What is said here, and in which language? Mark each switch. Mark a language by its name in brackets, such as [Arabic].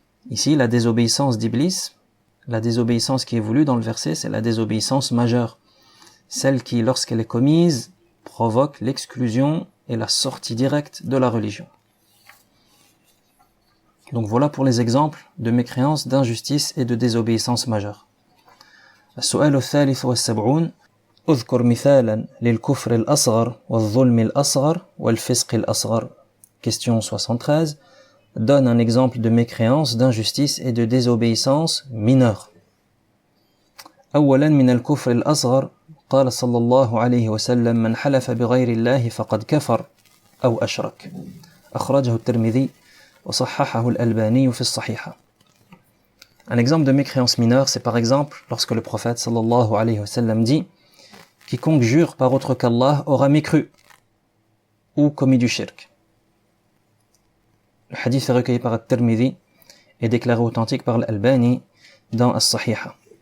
[French] Ici, la désobéissance d'Iblis, la désobéissance qui est voulue dans le verset, c'est la désobéissance majeure, celle qui, lorsqu'elle est commise, provoque l'exclusion et la sortie directe de la religion. Donc voilà pour les exemples de mécréance, d'injustice et de désobéissance majeure. [Arabic] السؤال الثالث والسبعون اذكر مثالا للكفر الأصغر والظلم الأصغر والفسق الأصغر. [French] Question 73. Donne un exemple de mécréance, d'injustice et de désobéissance mineure. [Arabic] أولا من الكفر الأصغر قال صلى الله عليه وسلم من حلف بغير الله فقد كفر أو أشرك. أخرجه الترمذي وصححه الألباني في الصحيحة. [French] Un exemple de mécréance mineure, c'est par exemple lorsque le prophète sallallahu alayhi wa sallam dit « Quiconque jure par autre qu'Allah aura mécru ou commis du shirk ». Le hadith est recueilli par At-Tirmidhi et déclaré authentique par l'Albani dans As-Sahiha.